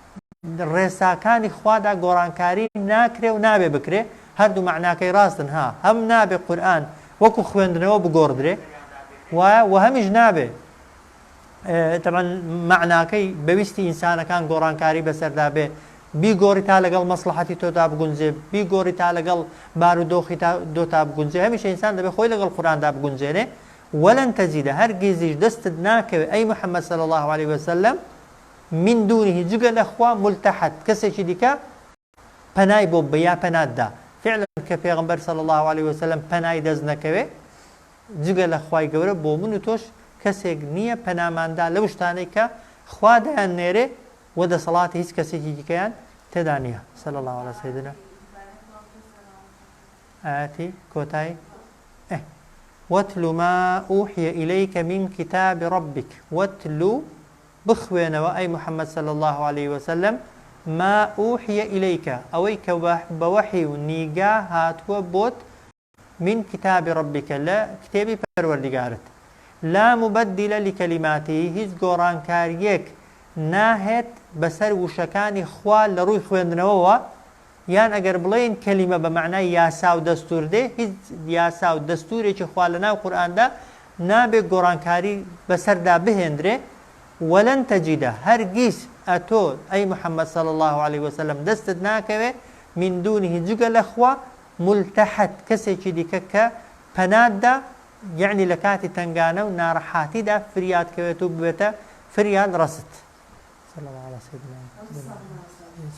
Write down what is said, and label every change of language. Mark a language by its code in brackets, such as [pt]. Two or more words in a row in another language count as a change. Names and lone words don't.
[ckb] ڕێساکانی خوادا گۆڕانکاری ناکرێ و نابێ بکرێ هەردوو معناکەی ڕاستن هەم نابێ قورئان وەکو خوێندنەوە بگۆڕدرێ وایە و هەمیش نابێ تەمان معناکەی بەویستی ئینسانەکان گۆڕانکاری بەسەردا بێ بیگۆڕی تا لەگەڵ مەسلحەتی تۆدا بگونجێ بیگۆڕی تا لەگەڵ بار و دۆخی دۆتا بگونجێ هەمیشە ئینسان دەبێ خۆی لەگەڵ قورئاندا بگونجێنێ [ar] وەلەن تەجیدە [ckb] هەرگیزیش دەستت ناکەوێت ئەی محەممەد [ar] صلی الله عليه وسلم من دونه [ckb] جگە لە خوا ملتحد کەسێکی دیکە پەنای بۆ بیا پەناتدا فعلا کە پێغەمبەر [ar] صلی الله عليه وسلم [ckb] پەنای دەست نەکەوێ جگە لە خوای گەورە بۆ من و تۆش کەسێک نییە پەناماندا لەو شتانەی کە خوا دەیاننێرێ و دەسەڵاتی هیچ کەسێکی دیکەیان تێدا نییە [ar] صلی الله على سيدنا [ckb] ئاەتی کۆتایی [ar] واتل ما أوحي إليك من كتاب ربك [ckb] واتلو بخوێنەوە ئەی محەممەد [ar] صلی الله عليه وسلم ما أوحي إليك [ckb] ئەوەی کە بە وەحی و نیگا هاتووە بۆت [ar] من كتاب ربك [ckb] لە کتێبی پەروەردیگارت [ar] لا مبدل لكلماته [ckb] هیچ گۆڕانکاریەک ناهێت بەسەر وشەکانی خوا لە ڕووی خوێندنەوەوە یان ئەگەر بڵێن کەلیمە بە معنای یاسا و دەستور دێ هیچ یاسا و دەستورێکی خوا لە ناو قورئاندا نابێت گۆڕانکاری بەسەردا بهێندرێ [ar] وەلەن تەجیدە [ckb] هەرگیز ئەتۆ ئەی محەممەد [ar] صلی الله عليه وسلم [ckb] دەستت ناکەوێ [ar] من دونه [ckb] جگە لە خوا ملتحد کەسێکی دیکە کە پەناتدا یعنی لە کاتی تنگانە و ناڕەحاتیدا فریاد کەوێت و ببێتە فریاد ڕەست [ar] صلی الله على سيدنا